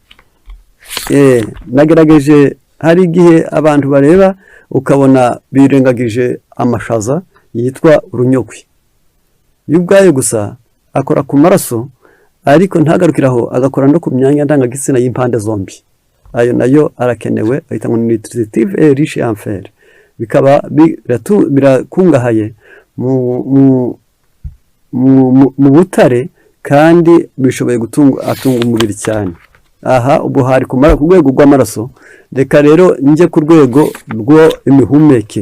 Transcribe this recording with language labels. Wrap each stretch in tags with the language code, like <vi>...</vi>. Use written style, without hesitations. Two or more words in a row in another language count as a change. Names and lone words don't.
<rw>Nagerageje hari igihe abantu bareba ukabona birengagije amashaza yitwa urunyogwe, y'ubwayo gusa akora ku maraso ariko ntagarukiraho, agakora no ku myanya ndangagitsina y'impande zombi. Ayo nayo arakenewe, ahita ngo</rw> <fr>nutritive et riche en fer.</fr> <rw>Bikaba birakungahaye mu butare kandi bishoboye atunga umubiri cyane. Aha ubu hari ku rwego rw'amaraso. Reka rero njye ku rwego rwo imihumekere.</rw>